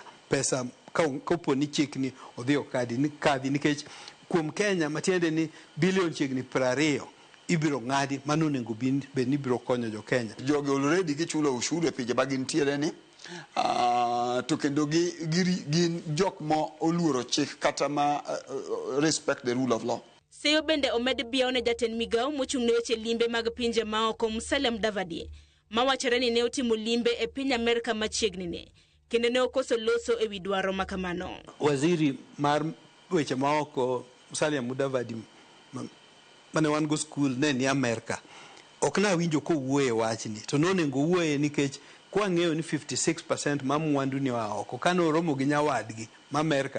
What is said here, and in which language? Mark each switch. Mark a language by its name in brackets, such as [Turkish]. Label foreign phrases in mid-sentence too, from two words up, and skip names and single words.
[Luo (Kenya and Tanzania)] Pesa kopo ni chik ni odhi okadhi nikech kuom Kenya matiende ni bilion chiegni 20 ibiro ng'adi, mano nego bed ni biro konyo jo Kenya. Jogi already gichulo ushuru e pinje mag intiere ni, to kendo gin jok mo oluoro chik kata ma [English] respect the rule of law. [Luo (Kenya and Tanzania)] Seyo bende omed biao ne jatend migao mochung'ne weche limbe mag pinje maoko Musalia Mudavadi mawachore ni ne otimo limbe e piny Amerka machiegni ne kendo ne okoso loso ewi dwaro makamano. Waziri mar weche maoko Musalia Mudavadi mane wan go school ne ni Amerka, ok na winjo ko wuoye wachni, to nonengo wuoye nikech kwa ng'eyo ni 56% ma mwandu ni wa oko kano romo gi nyawadgi ma Amerka.